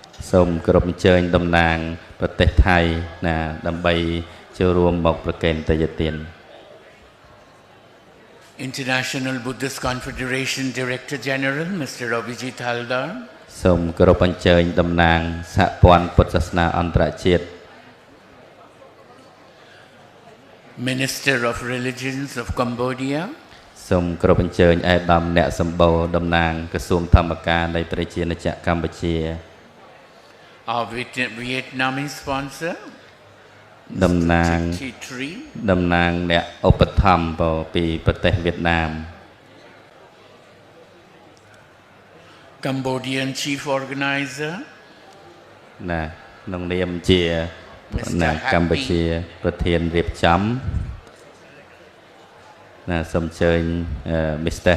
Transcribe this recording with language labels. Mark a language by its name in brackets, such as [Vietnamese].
[Khmer] សូមគោរពអញ្ជើញតំណាងប្រទេសថៃដើម្បីចូលរួមមកប្រកេនតេយ្យទាន [English] International Buddhist Confederation Director General Mr. Abhijit Haldar. [Khmer] សូមគោរពអញ្ជើញតំណាងសហព័ន្ធពុទ្ធសាសនាអន្តរជាតិ [English] Minister of Religions of Cambodia. [Khmer] សូមគោរពអញ្ជើញឯកឧត្តមអ្នកសម្បូរតំណាងក្រសួងធម្មការនៃប្រជាជាតិកម្ពុជា [English] Our Vietnamese sponsor. [Khmer] តំណាងអ្នកឧបត្ថម្ភពីប្រទេសវៀតណាម [English] Cambodian Chief Organizer. [Khmer] ក្នុងនាមជាកម្ពុជាប្រធានរៀបចំសូមអញ្ជើញ Mr.